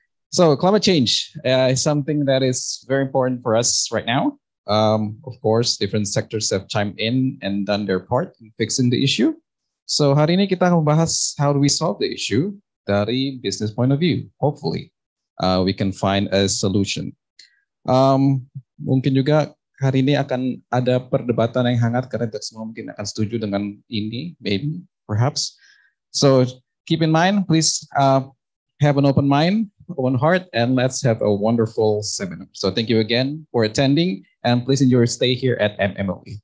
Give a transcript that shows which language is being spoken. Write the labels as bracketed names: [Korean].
[English] So, climate change is something that is very important for us right now. Of course, different sectors have chimed in and done their part in fixing the issue. So [Indonesian] hari ini kita akan membahas [English] how do we solve the issue [Indonesian] dari [English] business point of view. Hopefully, we can find a solution. [Indonesian] Mungkin juga hari ini akan ada perdebatan yang hangat karena tidak semua mungkin akan setuju dengan ini, [English] maybe, perhaps. So keep in mind, please have an open mind, open heart, and let's have a wonderful seminar. So thank you again for attending. And please enjoy your stay here at MMUI.